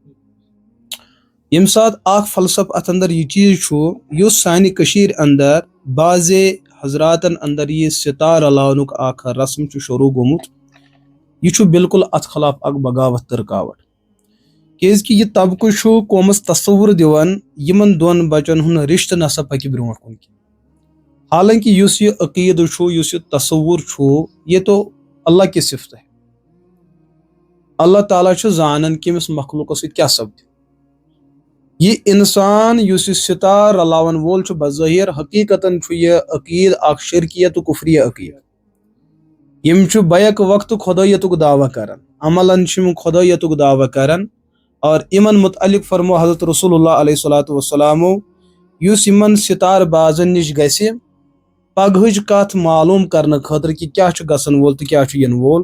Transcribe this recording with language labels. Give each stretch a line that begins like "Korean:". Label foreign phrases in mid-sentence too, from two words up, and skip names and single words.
Kashmiri: ییٚمہِ ساتہٕ اکھ فلسفہٕ اتھ انٛدر یہِ چیٖز چھُ یُس سانہِ کٔشیٖرِ انٛدر بعضے حضراتن انٛدر یہِ سِتار رلاونُک اکھ رسم چھُ شروٗع گوٚمُت یہِ چھُ بالکل اتھ خلاف اکھ بغاوت تہٕ رُکاوٹ. کیازکہِ یہِ طبقہٕ چھُ قومس تصوُر دِوان یِمن دۄن بچن ہُنٛد رشتہٕ نسا پکہِ برونٛٹھ کُن کینٛہہ. حالانکہِ یُس یہِ عقیٖدٕ چھُ یُس یہِ تصوُر چھُ
Urdu: یہِ تو اللہ کہِ صفت ہے.
Kashmiri: اللہ تعالیٰ چھُ زانان کہِ أمِس مخلوٗقس سۭتۍ کیاہ سپدِ. یہِ انسان یُس یہِ سِتار رلاون وول چھُ بظٲہِر حقیقتاً چھُ یہِ عقیٖد اکھ شرکیہ تہٕ کُفریہ عقیٖد. یِم چھِ بیک وقتہٕ خۄدایتُک دعویٰ کران عملن چھِ یِم خۄدایتُک دعویٰ کران اور یِمن متعلق فرمو حضرت رسول اللہ
Arabic: علیہ الصلوۃ والسلامو
Kashmiri: یُس یِمن سِتار بازن نِش گژھِ پگہٕچ کتھ معلوٗم کرنہٕ خٲطرٕ کہِ کیاہ چھُ گژھن وول تہٕ کیاہ چھُ یِنہٕ وول.